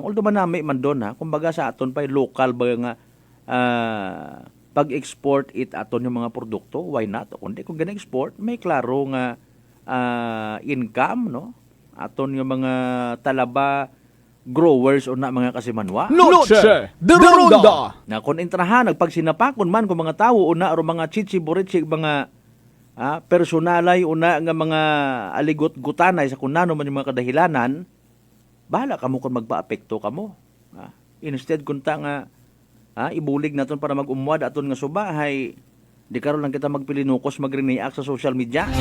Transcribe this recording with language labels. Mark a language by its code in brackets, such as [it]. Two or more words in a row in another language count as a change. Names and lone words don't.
[akl] Although manami man doon kumbaga sa aton pa local ba nga pag-export it aton yung mga produkto, [en] why not? [akl] Kundi kung gana-export, may klaro nga income, no? Aton yung mga talaba growers o na mga kasimanwa. Noche de Ronda. Na kung intrahan, nagpagsinapakon man kung mga tao, una o mga chichi-burichi, mga personalay una nga mga aligot-gutanay sa kunano man yung mga kadahilanan, bahala kamo kung magpa-apekto kamo. Instead kunta nga ibulig naton para mag-umwad aton nga suba hay di karon lang kita magpilinukos magriniak sa social media.